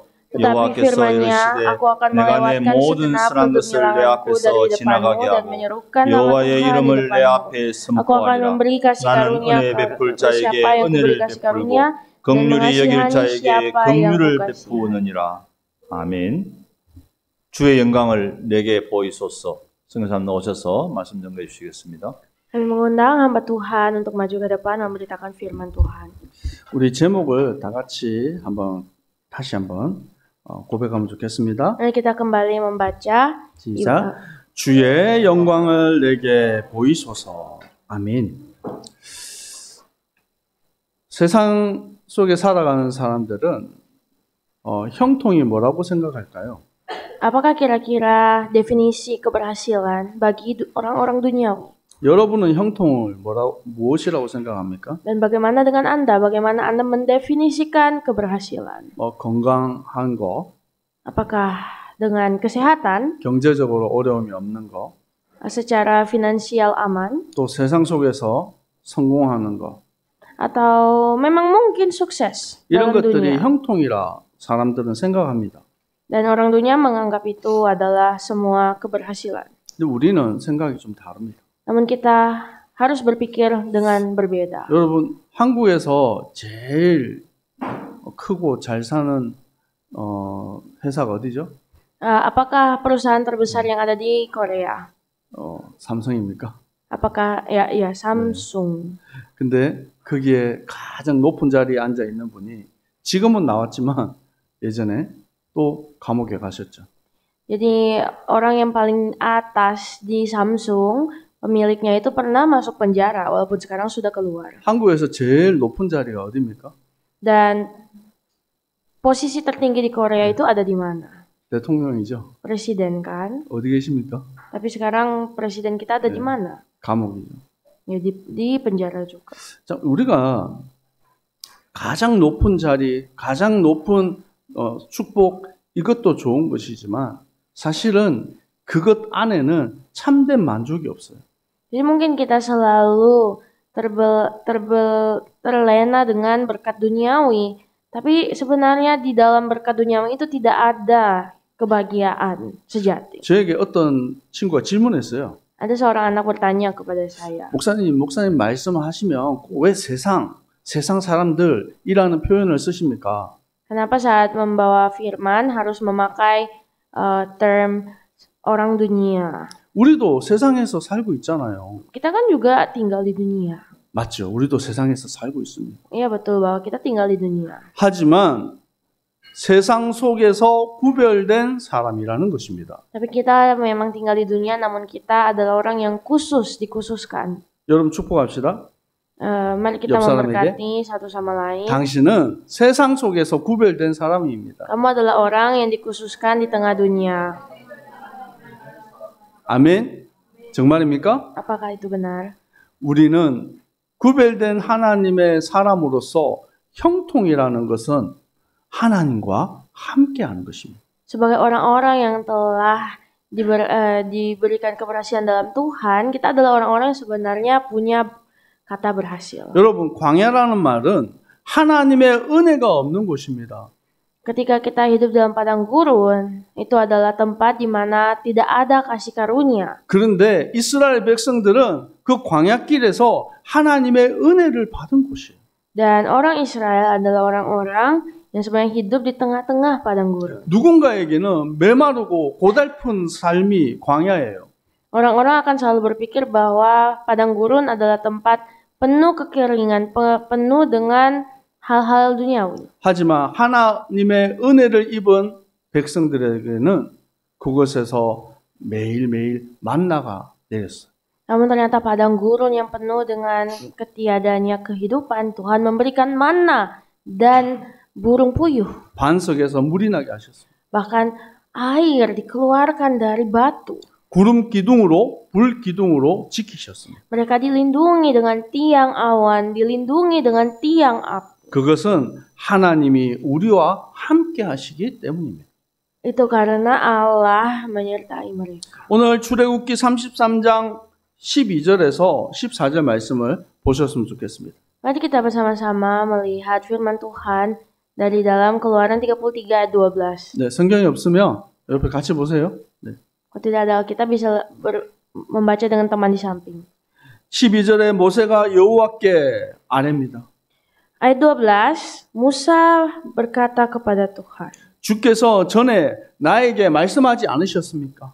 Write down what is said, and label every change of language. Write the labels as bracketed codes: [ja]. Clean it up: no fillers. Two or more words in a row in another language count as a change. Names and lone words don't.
[ko] 여호와께서 이르시되 내가 내 모든 선한 것을 내 앞에서 지나가게 하고 여호와의 이름을 내 앞에 선포하리라. 나는 은혜 베풀 자에게 은혜를 베풀고 긍휼히 여길 자에게 긍휼을 베푸느니라. 아멘. 주의 영광을 내게 보이소서. 성교사님 나오셔서 말씀 전해 주시겠습니다. [id] Kami mengundang hamba Tuhan untuk maju ke depan memberitakan firman Tuhan. [ko] 우리 제목을 다 같이 다시 한번 고백하면 좋겠습니다. [id] Mari kita kembali membaca. [ko] 시작. 주의 영광을 내게 보이소서. 아멘. 세상 속에 살아가는 사람들은 형통이 뭐라고 생각할까요? [id] Apakah kira-kira definisi keberhasilan bagi orang-orang duniawi? [ko] 여러분은 형통을 무엇이라고 생각합니까? [id] Dan bagaimana dengan Anda? Bagaimana Anda mendefinisikan keberhasilan? [ko] 건강한 거, [id] Apakah dengan kesehatan, [ko] 경제적으로 어려움이 없는 거, [id] secara finansial aman, [ko] 또 세상 속에서 성공하는 거, [id] atau memang mungkin sukses [ko] 이런 [id] dalam [ko] 것들이 [id] dunia? [ko] 형통이라 사람들은 생각합니다. [id] Dan orang dunia menganggap itu adalah semua keberhasilan. [ko] 근데 우리는 생각이 좀 다릅니다. [id] Namun kita harus berpikir dengan berbeda. [ko] 여러분, 한국에서 제일 크고 잘 사는 회사가 어디죠? [id] Apakah perusahaan terbesar yang ada di Korea? [ko] 삼성입니까? [id] Apakah ya Samsung? [ko] 근데 거기에 가장 높은 자리에 앉아 있는 분이 지금은 나왔지만 예전에 또 감옥에 가셨죠. [id] Jadi orang yang paling atas di Samsung, pemiliknya itu pernah masuk penjara walaupun sekarang sudah keluar. [ko] 한국에서 제일 높은 자리가 어디입니까? [id] Dan posisi tertinggi di Korea itu ada di mana? [ko] 대통령이죠. [id] Presiden kan? [ko] 어디 계십니까? [id] Tapi sekarang presiden kita ada di mana? [ko] 감옥이죠. [id] Ya di penjara juga. [ko] 자, 우리가 가장 높은 자리, 가장 높은 축복 이것도 좋은 것이지만 사실은 그것 안에는 참된 만족이 없어요. [id] Jadi mungkin kita selalu terlena dengan berkat duniawi, tapi sebenarnya di dalam berkat duniawi itu tidak ada kebahagiaan sejati. [ko] 저에게 어떤 친구가 질문했어요. [id] Ada seorang anak bertanya kepada saya. [ko] 목사님 말씀하시면 왜 세상 사람들이라는 표현을 쓰십니까? [id] Kenapa saat membawa firman harus memakai term orang dunia? [ko] 우리도 세상에서 살고 있잖아요. [id] Kita kan juga tinggal di dunia. [ko] 맞죠? 우리도 세상에서 살고 있습니다. [id] Iya betul bahwa kita tinggal di dunia. [ko] 하지만 세상 속에서 구별된 사람이라는 것입니다. [id] Tapi kita memang tinggal di dunia, namun kita adalah orang yang dikhususkan. [ko] 여러분 축복합시다. [id] Mari kita memberkati satu sama lain. [ko] 당신은 세상 속에서 구별된 사람입니다. [id] Kamu adalah orang yang dikhususkan di tengah dunia. [ko] 아멘. 정말입니까? [id] Apakah itu benar? [ko] 우리는 구별된 하나님의 사람으로서 형통이라는 것은 하나님과 함께하는 것입니다. [id] Sebagai orang-orang yang telah diberikan keberhasilan dalam Tuhan, kita adalah orang-orang yang sebenarnya punya kata berhasil. [ko] 여러분, 광야라는 말은 하나님의 은혜가 없는 곳입니다. [id] Ketika kita hidup dalam padang gurun, itu adalah tempat di mana tidak ada kasih karunia. [ko] 그런데 이스라엘 백성들은 그 광야길에서 하나님의 은혜를 받은 곳이에요. [id] Dan orang Israel adalah orang-orang yang sebenarnya hidup di tengah-tengah padang gurun. [ko] 누군가에게는 메마르고 고달픈 삶이 광야예요. [id] Orang-orang akan selalu berpikir bahwa padang gurun adalah tempat penuh kekeringan, penuh dengan hal-hal duniawi. [ko] 하지만 하나님의 은혜를 입은 백성들에게는 그곳에서 매일매일 만나가 내렸어요. [id] Namun ternyata padang gurun yang penuh dengan ketiadanya kehidupan, Tuhan memberikan manna dan burung puyuh. [ko] 반석에서 물이 나게 하셨어요. [id] Bahkan air dikeluarkan dari batu. [ko] 구름 기둥으로, 불 기둥으로 지키셨습니다. [id] Mereka dilindungi dengan tiang awan, dilindungi dengan tiang api. [ko] 그것은 하나님이 우리와 함께 하시기 때문입니다. [id] Itu karena Allah menyertai mereka. [ko] 오늘 출애굽기 33장 12절에서 14절 말씀을 보셨으면 좋겠습니다. [id] Mari kita bersama-sama melihat firman Tuhan dari dalam Keluaran 33 ayat 12. [ko] 네, 성경이 없으면 옆에 같이 보세요. 네. [id] Kalau tidak ada, kita bisa membaca dengan teman di samping. [ko] 12절에 모세가 여호와께 아뢰입니다. [id] Ayat 12, Musa berkata kepada Tuhan. [ko] 주께서 전에 나에게 말씀하지 않으셨습니까?